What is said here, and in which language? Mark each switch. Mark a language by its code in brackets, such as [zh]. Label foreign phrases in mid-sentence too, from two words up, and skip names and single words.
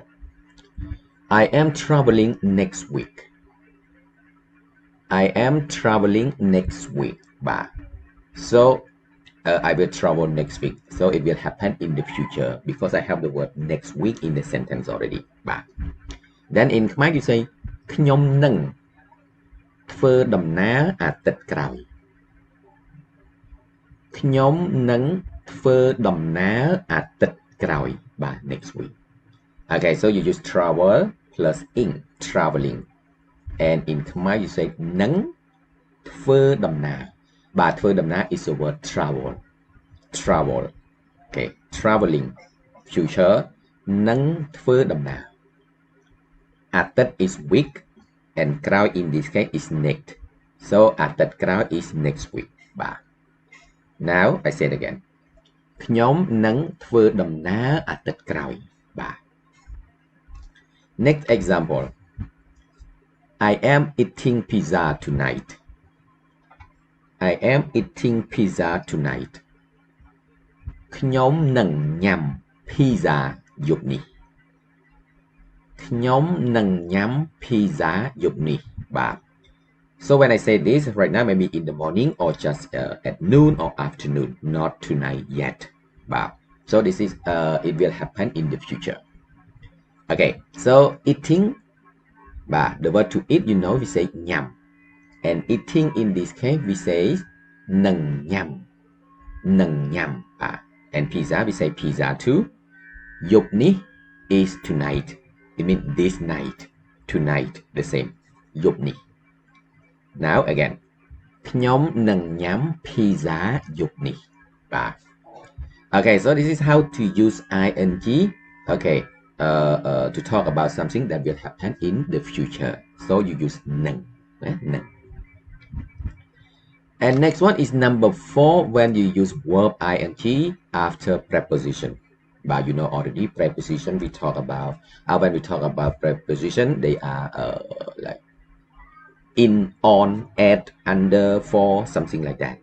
[en] I am traveling next week. I am traveling next week. So I will travel next week. So it will happen in the future because I have the word next week in the sentence already. Then in Khmer you say [km] ខ្ញុំនឹងធ្វើដំណើរអាទិត្យក្រោយ ខ្ញុំនឹងធ្វើដំណើរអាទិត្យក្រោយ [en] next week. Okay, so you use travel plus ing, traveling. And in Khmer you say [km] នឹងធ្វើដំណើរ ធ្វើដំណើរ [en] is the word travel. Travel. Okay, traveling. Future. [km] នឹងធ្វើដំណើរ [en] អាទិត្យ is week and ក្រោយ in this case is next. So [km] អាទិត្យក្រោយ [en] is next week. Now I say it again. [km] ខ្ញុំនឹងធ្វើដំណើរអាទិត្យក្រោយ [en] Next example. I am eating pizza tonight. I am eating pizza tonight. [km] ខ្ញុំនឹងញ៉ាំ pizza យប់នេះ ខ្ញុំនឹងញ៉ាំ pizza យប់នេះ [en] So when I say this right now, maybe in the morning or just at noon or afternoon, not tonight yet. So this is it will happen in the future. Okay, so eating, the word to eat, you know, we say nham. And eating in this case, we say [km] នឹងញ៉ាំ. នឹងញ៉ាំ. [en] And pizza, we say pizza too. [km] យប់នេះ [en] is tonight. it means this night tonight the same [km] យប់នេះ [en] now again [km] ខ្ញុំនឹងញ៉ាំ pizza យប់នេះ បាទ [en] okay so this is how to use ing okay to talk about something that will happen in the future so you use [km] នឹង នឹង [en] and next one is number 4 when you use verb ing after preposition but you know already preposition we talk about when we talk about preposition they are like in, on, at, under, for, something like that.